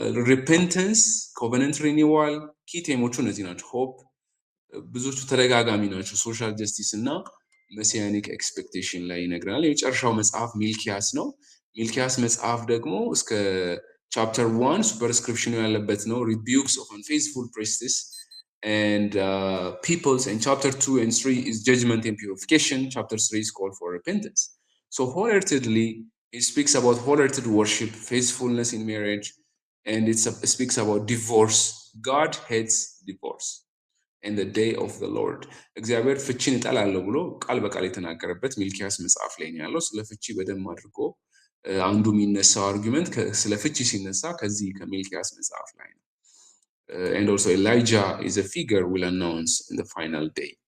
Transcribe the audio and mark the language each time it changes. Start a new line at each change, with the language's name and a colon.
Amharic: ሪፔንተንስ፣ ኮቨነንት ሪኒዋል ኪ ቴሞቹ እነዚህ ናቸው። ሆፕ ብዙዎቹ ተደጋጋሚ ናቸው። ሶሻል ጀስቲስ እና መሲያኒክ ኤክስፔክቴሽን ላይ ይነግረናል። የመጨረሻው መጽሐፍ ሚልኪያስ ነው። ሚልኪያስ መጽሐፍ ደግሞ እስከ ቻፕተር 1 ሱፐርስክሪፕሽኑ ያለበት ነው።
English: ሪቢዩክስ ኦፍ አንፌይትፉል ፕሪስትስ and peoples, and chapter 2 and 3 is judgment and purification. Chapter 3 is called for repentance. So wholeheartedly he speaks about wholehearted worship, faithfulness in marriage, and it speaks about divorce. God hates divorce and the day of the Lord.
Amharic: እግዚአብሔር ፍቺን ይጠላል ብሎ ቃል በቃል የተናገረበት ሚልኪያስ መጽሐፍ ላይ ነው ያለው። ስለ ፍቺ በደንብ አድርጎ አንዱ የሚነሳው አርጊመንት ስለ ፍቺ ሲነሳ ከዚህ ከሚልኪያስ መጽሐፍ ላይ ነው።
English: And also Elijah is a figure will announce in the final day.